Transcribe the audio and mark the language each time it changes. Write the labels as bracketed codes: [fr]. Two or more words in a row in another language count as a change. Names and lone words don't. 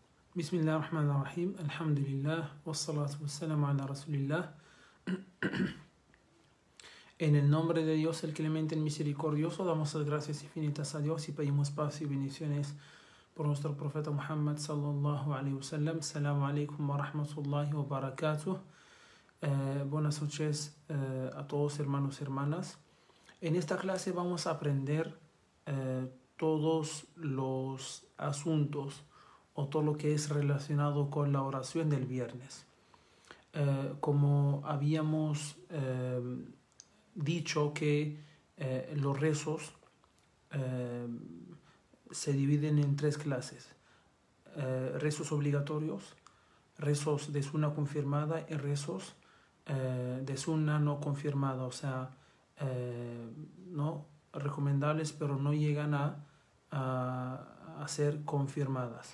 [ar] بسم الله الرحمن الرحيم الحمد لله والصلاة والسلام على رسول الله. [es] En el nombre de Dios, el clemente, el misericordioso, damos las gracias infinitas a Dios y pedimos paz y bendiciones por nuestro profeta Muhammad [ar] صلى الله عليه وسلم. السلام عليكم ورحمة الله وبركاته. [es] Buenas noches a todos, hermanos y hermanas. En esta clase vamos a aprender todos los asuntos o todo lo que es relacionado con la oración del viernes. Como habíamos dicho que los rezos se dividen en tres clases: rezos obligatorios, rezos de sunna confirmada y rezos de sunna no confirmada, o sea, no recomendables, pero no llegan a ser confirmadas.